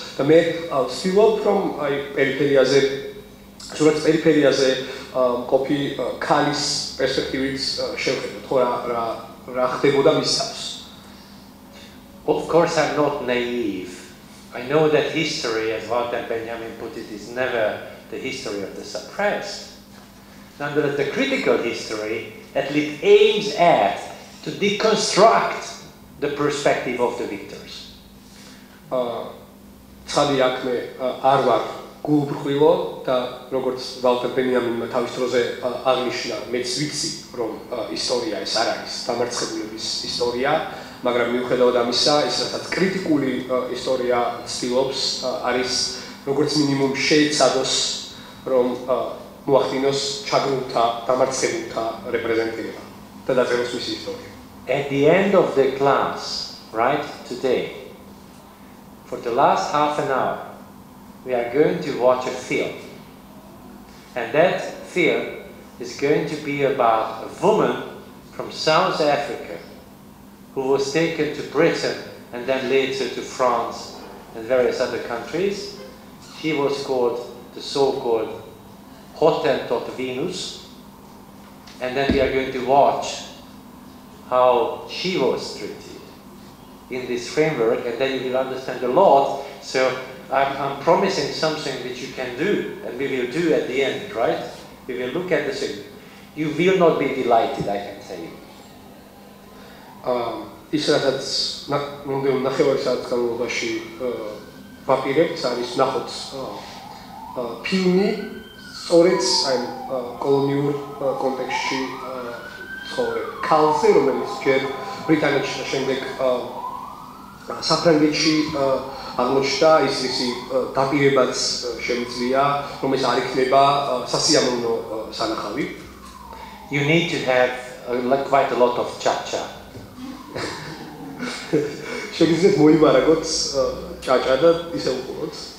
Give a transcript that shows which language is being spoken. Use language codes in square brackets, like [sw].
[ka] და მე ვცდილობ რომ აი პერიფერიაზე, სურათის პერიფერიაზე მყოფი ქალის პერსპექტივით შევხედოთ, ხო რა ხდებოდა მის თავს. [en] Of course, I'm not naive. I know that history, as Walter Benjamin put it, is never the history of the suppressed. Nonetheless, the critical history at least aims at to deconstruct the perspective of the victors. [ka] ცხადი აქ მე არ ვარ გულუბრყვილო და როგორც ვალტერ ბენიამინმა თავის დროზე აღნიშნა, მეც ვიცი რომ ისტორია ეს არ არის დამარცხებულების ისტორია, მაგრამ მიუხედავად ამისა, ის რასაც კრიტიკული ისტორია ცდილობს არის როგორც მინიმუმ შეეცადოს რომ მოახდინოს ჩაგრულთა, დამარცხებულთა რეპრეზენტირება და დაწეროს მისი ისტორია. [en] At the end of the class, right, today, for the last half an hour, we are going to watch a film. And that film is going to be about a woman from South Africa who was taken to Britain and then later to France and various other countries. She was called the so-called Hottentot Venus, and then we are going to watch how she was treated in this framework, and then you will understand a lot. So I'm promising something which you can do, and we will do at the end, right? We will look at the thing. You will not be delighted, I can tell you. [ka] ის რაც მომდევნო ნახევარი საათის განმავლობაში ვაპირებთ, არის ნახოთ ფილმი სწორედ აი კოლონიურ კონტექსტში ცხოვრებ ქალზე, რომელიც ჯერ ბრიტანეთში და შემდეგ საფრანგეთში აღმოჩნდა, ის დაპირებაც შემიძლია, რომელიც არ იქნება სასიამოვნო სანახავი. [en] You need to have quite a lot of cha-cha. [ka] შეგიძლიათ მოიმარაგოთ ჭაჭა და ისე უყუროთ.